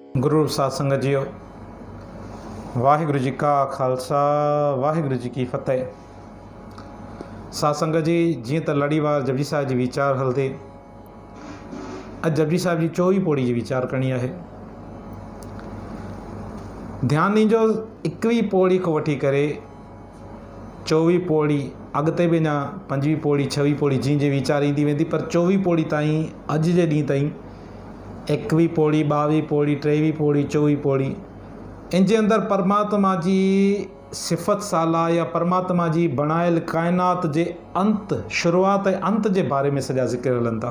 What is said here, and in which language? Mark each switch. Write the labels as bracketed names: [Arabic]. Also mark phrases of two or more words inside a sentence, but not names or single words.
[Sindhi] गुरु सत्संग जियो। [Punjabi] ਵਾਹਿਗੁਰੂ ਜੀ ਕਾ ਖ਼ਾਲਸਾ ਵਾਹਿਗੁਰੂ ਜੀ ਕੀ ਫ਼ਤਿਹ। [Sindhi] सत्संग जी जीअं त लड़ीवार जपजी साहिब जी वीचार हलंदे, अॼु जपजी साहिब जी 24 पौड़ी जी वीचार करणी आहे। ध्यानु ॾिजो, 21 पौड़ी खां वठी करे 24 पौड़ी अॻिते बि अञा 5वीं पौड़ी 6वीं पौड़ी जीअं जी वीचार ईंदी वेंदी, पर 24 पौड़ी ताईं अॼु जे ॾींहुं ताईं 21 पौड़ी 22 पौड़ी 23 पौड़ी 24 पौड़ी इन जे अंदरि परमात्मा जी सिफ़त साला या परमात्मा जी बणायल काइनात जे अंत शुरूआत ऐं अंत जे बारे में सॼा ज़िक्र हलनि था।